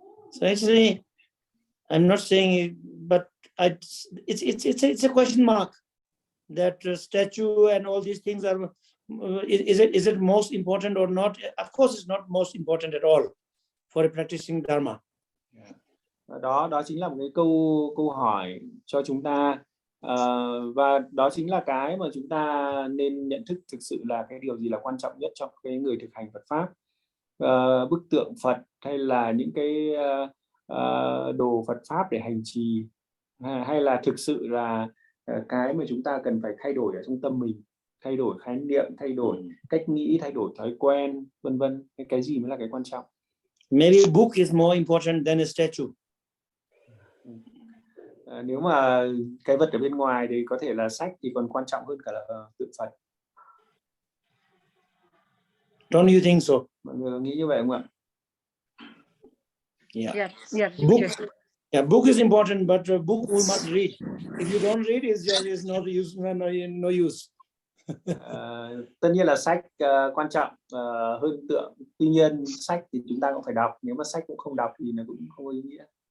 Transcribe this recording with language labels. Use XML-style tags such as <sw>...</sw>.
<en>So actually, I'm not saying it, but it's a question mark that statue and all these things are. Is it most important or not? Of course, it's not most important at all for a practicing dharma.</en> <vi>Đó chính là một cái câu hỏi cho chúng ta. Và đó chính là cái mà chúng ta nên nhận thức thực sự là cái điều gì là quan trọng nhất cho cái người thực hành Phật Pháp. Bức tượng Phật hay là những cái đồ Phật Pháp để hành trì, hay là thực sự là cái mà chúng ta cần phải thay đổi ở trong tâm mình, thay đổi khái niệm, thay đổi cách nghĩ, thay đổi thói quen, vân vân. Cái gì mới là cái quan trọng?</vi> <en>Maybe a book is more important than a statue.</en> <vi>Nếu mà cái vật ở bên ngoài thì có thể là sách thì còn quan trọng hơn cả là tượng Phật.</vi> <en>Don't you think so?</en> <vi>Mọi người nghĩ như vậy không ạ?</vi> <en>Yeah. Yes. Book, yeah, book is important, but book we must read. If you don't read, there is no use.</en> <vi>Tất nhiên là sách quan trọng hơn tượng. Tuy nhiên sách thì chúng ta cũng phải đọc. Nếu mà sách cũng không đọc thì nó cũng không có ý nghĩa.</vi>